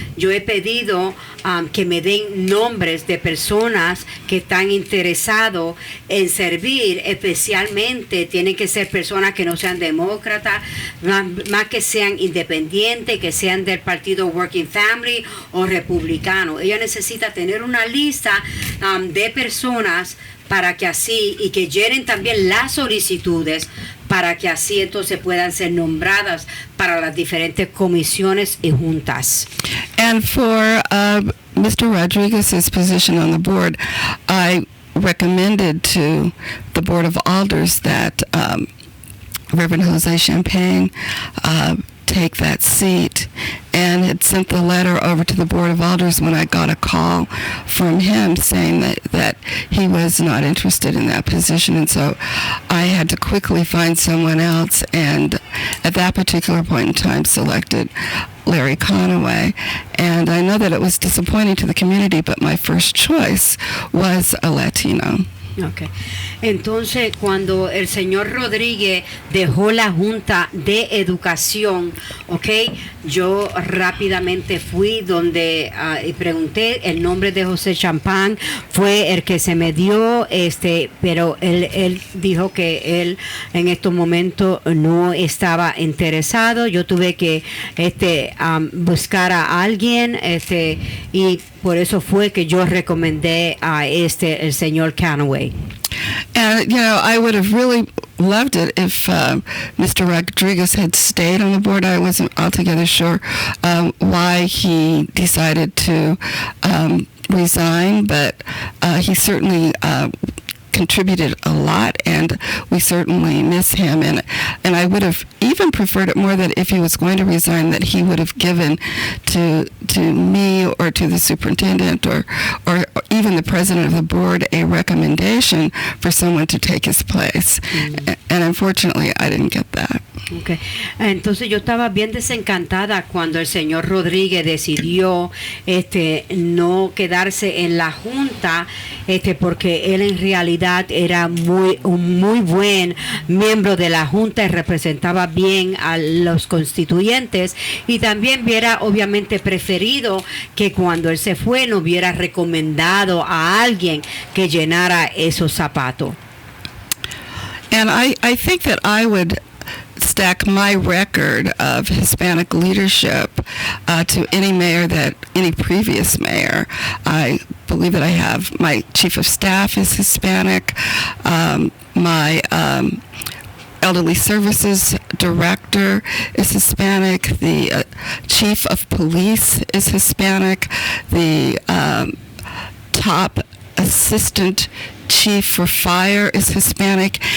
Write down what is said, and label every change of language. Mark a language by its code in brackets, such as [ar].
[es] Yo he pedido que me den nombres de personas que están interesados en servir, especialmente tienen que ser personas que no sean demócratas, más que sean independientes, que sean del partido Working Family o republicano. Ella necesita tener una lista de personas para que así, y que llenen también las solicitudes para que así entonces puedan ser nombradas para las diferentes comisiones y juntas. [en] And for Mr. Rodriguez's position on the board, I recommended to the Board of Alders that Reverend Jose Champagne take that seat, and had sent the letter over to the Board of Alders when I got a call from him saying that he was not interested in that position, and so I had to quickly find someone else, and at that particular point in time selected Larry Conaway. And I know that it was disappointing to the community, but my first choice was a Latino. Okay. [es] Entonces, cuando el señor Rodríguez dejó la Junta de Educación, yo rápidamente fui donde y pregunté. El nombre de José Champán fue el que se me dio, pero él dijo que él en estos momentos no estaba interesado. Yo tuve que buscar a alguien, y por eso fue que yo recomendé a el señor Conaway. [en] And, I would have really loved it if Mr. Rodriguez had stayed on the board. I wasn't altogether sure why he decided to resign, but he certainly contributed a lot, and we certainly miss him. And I would have even preferred it more that if he was going to resign, that he would have given to me or to the superintendent or even the president of the board a recommendation for someone to take his place. And unfortunately, I didn't get that. Okay. [es] Entonces yo estaba bien desencantada cuando el señor Rodríguez decidió no quedarse en la Junta, porque él en realidad era un muy buen miembro de la Junta y representaba bien a los constituyentes, y también hubiera obviamente preferido que cuando él se fue no hubiera recomendado a alguien que llenara esos zapatos. [en] And I think that I would stack my record of Hispanic leadership to any previous mayor. I believe that I have my chief of staff is Hispanic, my elderly services director is Hispanic, the chief of police is Hispanic, the top assistant chief for fire is Hispanic.